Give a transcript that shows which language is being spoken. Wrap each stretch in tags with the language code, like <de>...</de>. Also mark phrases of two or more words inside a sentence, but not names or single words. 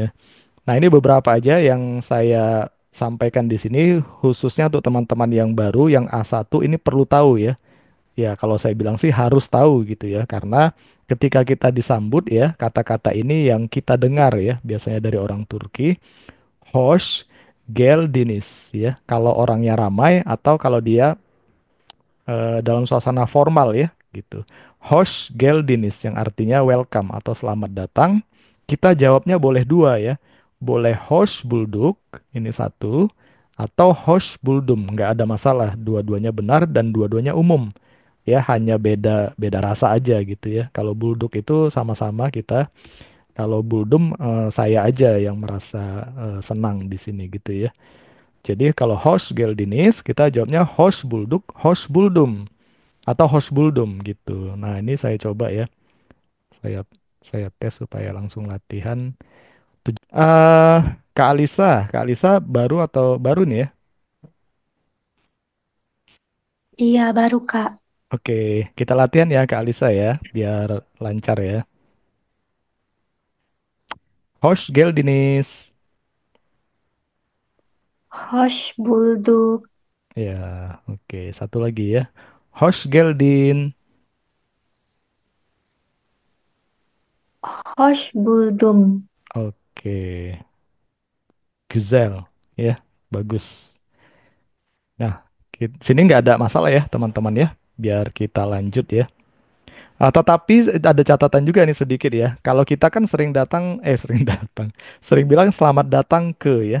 <id>Nah, ini beberapa aja yang saya sampaikan di sini khususnya untuk teman-teman yang baru yang A1 ini perlu tahu ya. Ya, kalau saya bilang sih harus tahu gitu ya, karena ketika kita disambut ya, kata-kata ini yang kita dengar ya, biasanya dari orang Turki,</id> <tr>hoş geldiniz ya.</tr> <id>Kalau orangnya ramai atau kalau dia dalam suasana formal ya, gitu.</id> <tr>Hoş geldiniz</tr> <id>yang artinya welcome atau selamat datang. Kita jawabnya boleh dua ya. Boleh</id> <tr>hoş bulduk,</tr> <id>ini satu, atau</id> <tr>hoş buldum,</tr> <id>nggak ada masalah. Dua-duanya benar dan dua-duanya umum ya, hanya beda beda rasa aja gitu ya. Kalau bulduk itu sama-sama kita, kalau buldum saya aja yang merasa senang di sini gitu ya. Jadi kalau</id> <tr>hoş geldiniz</tr> <id>kita jawabnya</id> <tr>hoş bulduk, hoş buldum</tr> <id>atau</id> <tr>hoş buldum</tr> <id>gitu. Nah, ini saya coba ya. Saya saya tes supaya langsung latihan. Eh Kak Alisa baru atau baru nih ya? Iya, baru Kak. Oke, kita latihan ya Kak Alisa ya, biar lancar ya.</id> <tr>Hoş geldiniz. Hoş bulduk.</tr> <id>Ya, oke. Satu lagi ya.</id> <tr>Hoş geldin. Hoş buldum. Oke. Güzel.</tr> <id>Ya, bagus. Nah, sini nggak ada masalah ya, teman-teman ya. Biar kita lanjut ya. Tetapi ada catatan juga nih sedikit ya. Kalau kita kan sering datang, sering datang, sering bilang selamat datang ke ya.</id>